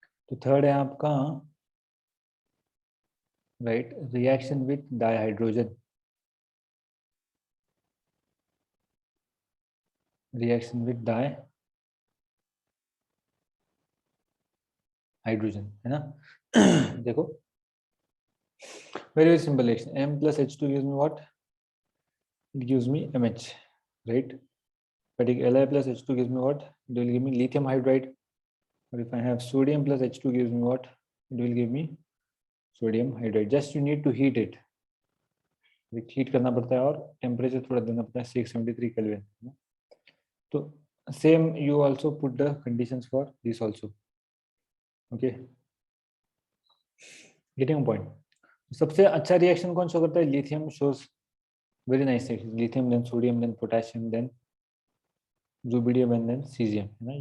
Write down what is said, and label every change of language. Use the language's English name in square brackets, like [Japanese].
[Hindi] तो थर्ड है आपका [English] right, reaction with dihydrogen, reaction with dihydrogen, [Hindi] है ना। [English] देखो very simple reaction, M plus H2 gives me what? It gives me MH, right? But Li plus H2 gives me what? It will give me lithium hydride. Or if I have sodium plus H2 gives me what? It will give me sodium hydride. Just you need to heat it. [Hindi] Heat करना पड़ता है और temperature थोड़ा देना पड़ता है 673 kelvin. [English] तो same you also put the conditions for this also, okay. Getting point. [Hindi] सबसे अच्छा रिएक्शन कौन शो करता है? [English] lithium shows very nice reaction, lithium then sodium then potassium then rubidium and then caesium, [Hindi] है ना।